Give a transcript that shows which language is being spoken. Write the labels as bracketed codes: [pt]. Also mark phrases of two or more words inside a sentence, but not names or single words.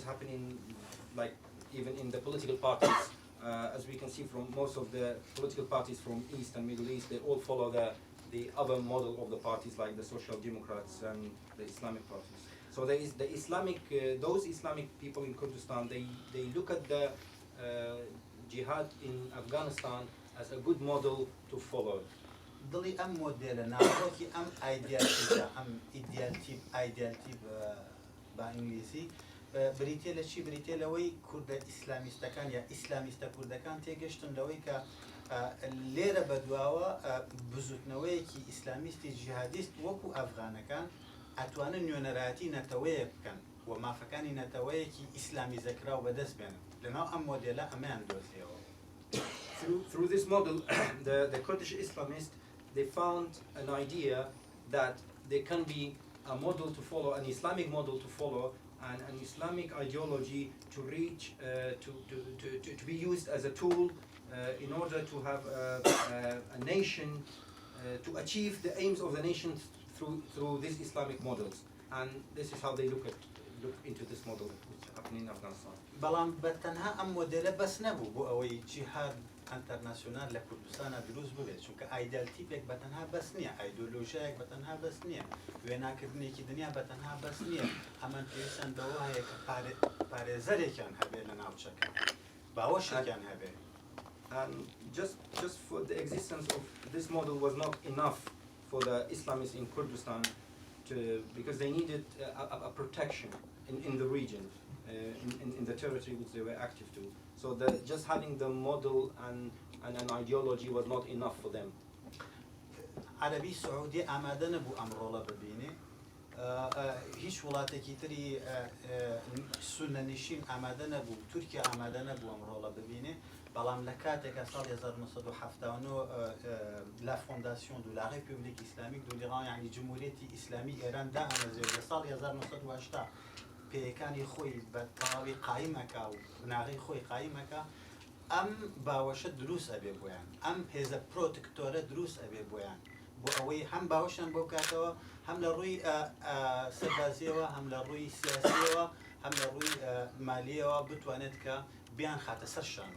[en] And this is happening like even in the political parties. As we can see from most of the political parties from East and Middle East, they all follow the other model of the parties like the Social Democrats and the Islamic parties. So there is the Islamic, those Islamic people in Kurdistan, they look at the jihad in Afghanistan as a good model to follow. [ckb] دڵی ئەم مۆدێلە ناوڕۆکی ئەم ئایدیالتیبە ئەم ئایدیالتیب بە ئینگلیزی بریتێ لە چی بریتێ لەوەی کوردە ئیسلامیستەکان یا ئیسلامیستە کوردەکان تێگەشتن لەوەی کە لێرە بەدواوە بزوتنەوەیەکی ئیسلامیستی جیهادیست وەکو ئەفغانەکان ئەتوانن نوێنەرایەتی نەتەوەیە بکەن و مافەکانی نەتەوەیەکی ئیسلامی زەکراو بەدەست بێنن لەناو ئەم مۆدێلە ئەمەیان دۆزیەوە. [en] Through this model, the Kurdish Islamists, they found an idea that there can be a model to follow, an Islamic model to follow, and an Islamic ideology to reach, to be used as a tool in order to have a nation, to achieve the aims of the nation through these Islamic models. And this is how they look into this model which is happening in Afghanistan. [ckb] بەڵام بەتەنها ئەم مۆدێلە بەس نەبوو بۆ ئەوەی جیهاد ئەنتەرناسیۆنال لە کوردستانە دروست ببێت چونکە ئایدیالتیپێک بەتەنها بەس نییە ئایدۆلۆژیایەک بەتەنها بەس نییە وێناکردنێکی دنیا بەتەنها بەس نییە ئەمەن پێویستن بەوە هەیە کە پارێزەرێکیان هەبێت لە ناوچەکە باوەشێکیان هەبێت. [en] And just for the existence of this model was not enough for the Islamists in Kurdistan because they needed a protection in the region, in the territory which they were active to. So just having the model and an ideology was not enough for them. [ckb] عربی سعودی ئامادە نەبوو ئەم ڕۆڵە ببینێ هیچ وڵاتێکی تری سونەنشین ئامادە نەبوو تورکیا ئامادە نەبوو ئەم ڕۆڵە ببینێ بەڵام لە کاتێکە ساڵی 1979 [fr] la fondation de la République islamique de l'Iran [ckb] یعنی جمهوریەتی ئیسلامی ئێران دامەزێت لە ساڵی 1980 پێیەکانی خۆی بە تەواوی قایمەکە و بناغی خۆی قایمەکە ئەم باوەشە دروست ئەبێ بۆیان ئەم هێزە پرۆتکتۆرە دروست ئەبێ بۆیان بۆ ئەوەی هەم باوەشیان بۆ بکاتەوە هەم لە ڕووی سەربازیەوە هەم لە ڕووی سیاسیەوە هەم لە ڕووی مالیەوە بتوانێت کە بیان خاتە سەر شانۆ.